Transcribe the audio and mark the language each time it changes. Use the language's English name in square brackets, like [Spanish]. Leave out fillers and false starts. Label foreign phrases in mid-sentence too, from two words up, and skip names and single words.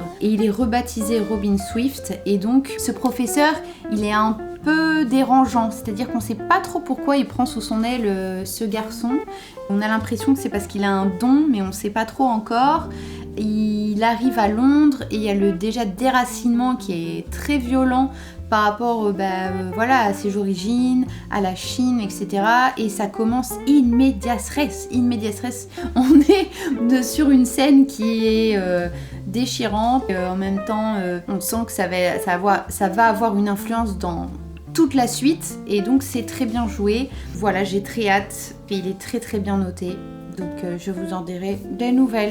[French] Et il est rebaptisé Robin Swift. Et donc ce professeur, il est un peu dérangeant, c'est-à-dire qu'on sait pas trop pourquoi il prend sous son aile ce garçon. On a l'impression que c'est parce qu'il a un don, mais on sait pas trop encore. Il arrive à Londres et il y a le déjà déracinement qui est très violent par rapport voilà, à ses origines, à la Chine, etc. Et ça commence [Latin] in medias res. In medias res, [French] on est sur une scène qui est déchirante. En même temps, on sent que ça va avoir une influence dans toute la suite, et donc c'est très bien joué. Voilà, j'ai très hâte, et il est très très bien noté, donc je vous en dirai des nouvelles.